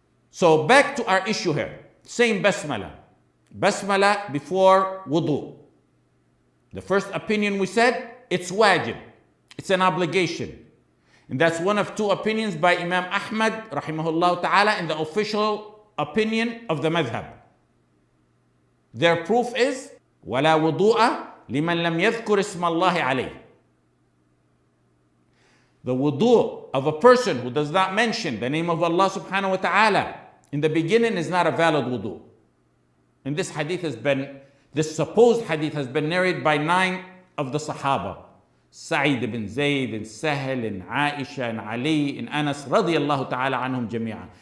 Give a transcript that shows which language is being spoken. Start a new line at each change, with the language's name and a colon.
English: So back to our issue here. Same basmala. Basmala before wudū. The first opinion we said, it's wajib. It's an obligation. And that's one of two opinions by Imam Ahmad rahimahullah ta'ala in the official opinion of the madhab. Their proof is
Arabic: وَلَا وُضُوءَ لِمَنْ لَمْ يَذْكُرِ اسْمَ اللَّهِ عَلَيْهِ.
English: The wudu of a person who does not mention the name of Allah subhanahu wa ta'ala in the beginning is not a valid wudu. And this supposed hadith has been narrated by 9 of the Sahaba. Sa'id ibn Zayd and Sahel and Aisha and Ali and Anas radiyallahu ta'ala anhum jami'an.